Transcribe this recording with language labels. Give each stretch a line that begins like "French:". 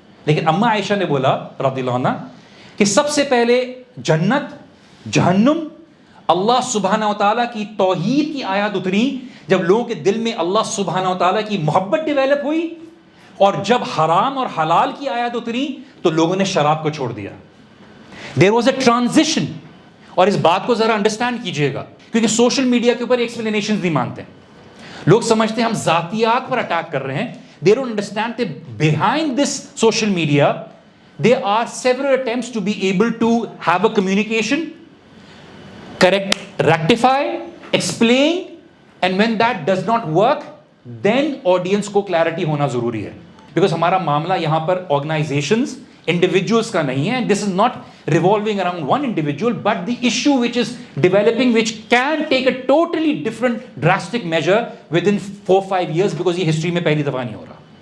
Urdu: لیکن اما عائشہ نے بولا رضی اللہ عنہ کہ سب سے پہلے جنت, جہنم, اللہ سبحانہ و تعالیٰ کی توحید کی آیات اتری جب لوگوں کے دل میں اللہ سبحانہ و تعالیٰ کی محبت ڈیولپ ہوئی, اور جب حرام اور حلال کی آیات اتری تو لوگوں نے شراب کو چھوڑ دیا.
English: There was a transition.
Urdu: اور اس بات کو ذرا انڈرسٹینڈ کیجئے گا کیونکہ سوشل میڈیا کے اوپر ایکسپلینیشنز نہیں مانتے. لوگ سمجھتے ہیں ہم ذاتیات پر اٹیک کر رہے ہیں.
English: They don't understand that behind this social media there are several attempts to be able to have a communication, correct, rectify, explain, and when that does not work then audience
Urdu: کو clarity ہونا ضروری ہے. Because ہمارا معاملہ یہاں پر organizations, individuals کا نہیں ہے.
English: This is not revolving around one individual but the issue which is developing which can take a totally different drastic measure within 4-5 years because
Urdu: یہ history میں پہلی دفعہ نہیں ہو رہا.